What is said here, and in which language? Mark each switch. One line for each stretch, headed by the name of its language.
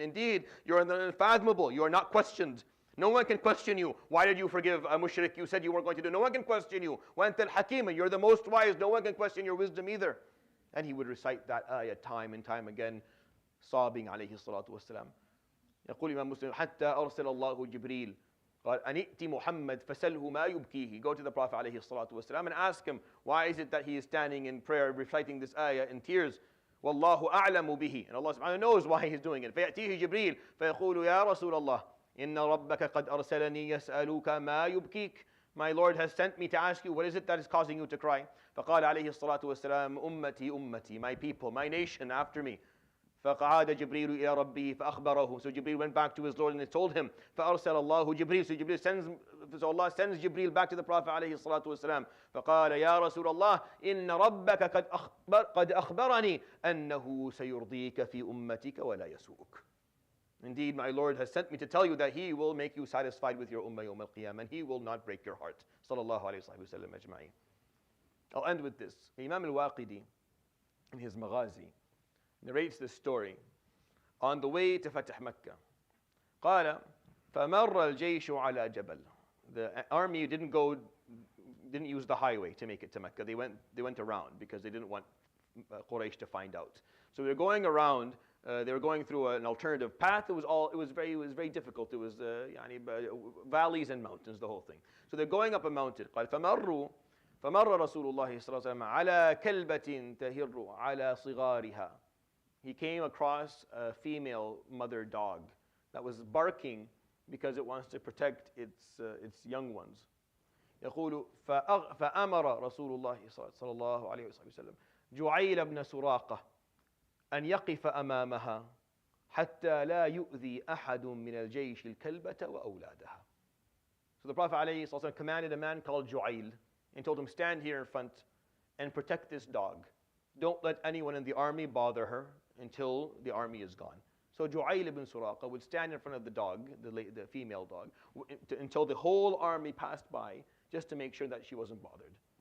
English: Then indeed, you are unfathomable, you are not questioned. No one can question you. Why did you forgive a mushrik? You said you weren't going to do. No one can question you.
Arabic: وَأَنْتَ الْحَكِيمُ.
English: You're the most wise. No one can question your wisdom either. And he would recite that ayah time and time again, sobbing alayhi salatu wasalam.
Arabic: يقول Imam Muslim, حتى أرسل الله جبريل قال أن ائت محمد فسله ما يبكيه.
English: Go to the Prophet عليه الصلاة والسلام and ask him, why is it that he is standing in prayer reciting this ayah in tears?
Arabic: والله أعلم به.
English: And Allah subhanahu knows why he's doing it.
Arabic: فيأتيه جبريل فيقول يا رسول الله إن ربك قد أرسلني يسألك ما يبكيك.
English: My Lord has sent me to ask you, what is it that is causing you to cry?
Arabic: فقال عليه الصلاة والسلام أمتي,
English: my people, my nation after me.
Arabic: فقعد جبريل إلى ربه فأخبره.
English: So Jibreel went back to his Lord and he told him.
Arabic: فأرسل الله جبريل.
English: So Allah sends Jibreel back to the Prophet عليه الصلاة والسلام.
Arabic: فقال يا رسول الله إن ربك قد أخبرني أنه سيرضيك في أمتك ولا يسوءك.
English: Indeed, my Lord has sent me to tell you that He will make you satisfied with your ummah yawm al-qiyamah and He will not break your heart. Sallallahu alayhi wa sallam ajma'in. I'll end with this. Imam al-Waqidi, in his Maghazi, narrates this story on the way to Fatah Makkah.
Arabic: قال فمر الجيش على جبل.
English: The army didn't use the highway to make it to Mecca. They went around because they didn't want Quraysh to find out. So they're going around. They were going through an alternative path. It was very difficult. It was valleys and mountains, the whole thing. So they're going up a mountain.
Arabic: قال فمر رسول الله صلى الله عليه وسلم على كلبة تهر على صغارها.
English: He came across a female mother dog that was barking because it wants to protect its young ones.
Arabic: يقول فأمر رسول الله صلى الله عليه وسلم جعيل بن سراقة أن يقف أمامها حتى لا يؤذي أحد من الجيش الكلبة وأولادها.
English: So the Prophet ﷺ commanded a man called Ju'ayl and told him, stand here in front and protect this dog. Don't let anyone in the army bother her until the army is gone. So Ju'ayl ibn Suraqa would stand in front of the dog, the female dog, until the whole army passed by, just to make sure that she wasn't bothered.